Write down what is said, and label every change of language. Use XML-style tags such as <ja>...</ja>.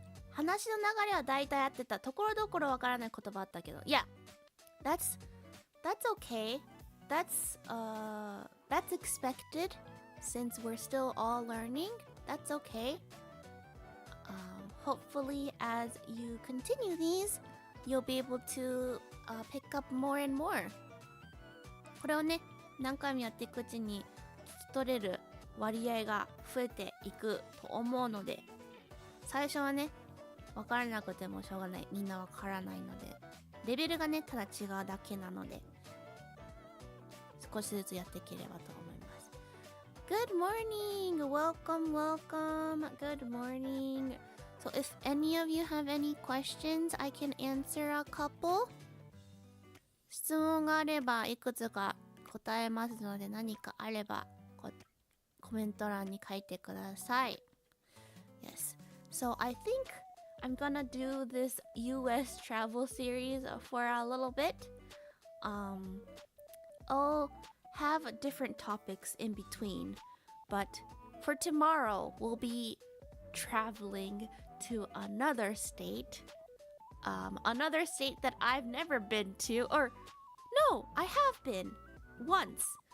<ja>話の流れは大体合ってた。ところどころわからない言葉あったけど。</ja> <en>Yeah, that's okay. That's expected since we're still all learning. That's okay. Hopefully, as you continue these, you'll be able to pick up more and more.</en> <ja>これをね、何回もやっていくうちに聞き取れる割合が増えていくと思うので、最初はね、わからなくてもしょうがない。みんなわからないので。レベルがね、ただ違うだけなので、少しずつやっていければと思います。</ja> <en>Good morning! Welcome, welcome! Good morning! So if any of you have any questions, I can answer a couple.</en> <ja>質問があればいくつか答えますので、何かあればコメント欄に書いてください。</ja> <en>Yes. So I think I'm gonna do this US travel series for a little bit. I'll have different topics in between, but for tomorrow, we'll be traveling to another state that I've never been to, or no, I have been once.</en>